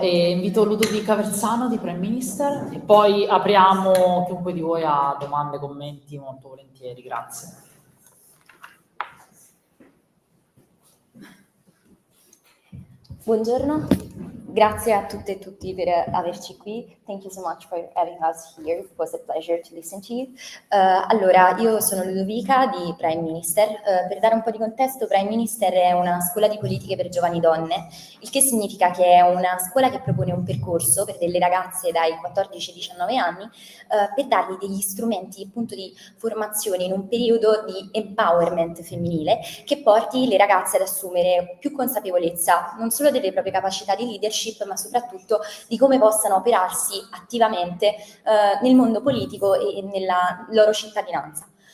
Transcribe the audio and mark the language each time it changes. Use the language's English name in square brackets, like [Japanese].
[Italian] E invito Ludovica Versano di Prime Minister e poi apriamo chiunque di voi ha domande, commenti, molto volentieri. Grazie. Buongiorno, grazie a tutte e tutti per averci qui. [English] Thank you so much for having us here. It was a pleasure to listen to you. [Italian] Allora, io sono Ludovica di Prime Minister. Per dare un po' di contesto, Prime Minister è una scuola di politiche per giovani donne, il che significa che è una scuola che propone un percorso per delle ragazze dai 14 ai 19 anni per dargli degli strumenti appunto di formazione in un periodo di empowerment femminile che porti le ragazze ad assumere più consapevolezza non solo delle proprie capacità di leadership, ma soprattutto di come possano operarsi attivamente nel mondo politico e nella loro cittadinanza.